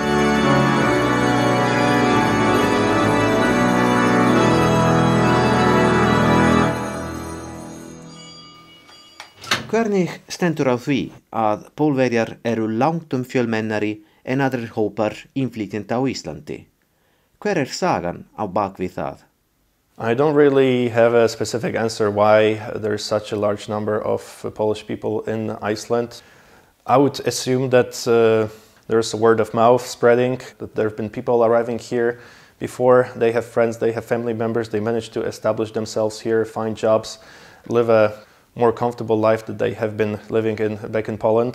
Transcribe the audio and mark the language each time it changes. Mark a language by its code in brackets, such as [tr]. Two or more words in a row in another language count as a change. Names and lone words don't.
[is] Hvernig stendur á því að Pólverjar eru langtum fjölmennari en aðrir hópar innflytjenda á Íslandi? Hver sagan á bak við það? [en] I don't really have a specific answer why there's such a large number of Polish people in Iceland. I would assume that there's a word of mouth spreading, that there have been people arriving here before. They have friends, they have family members, they managed to establish themselves here, find jobs, live a more comfortable life that they have been living back in Poland.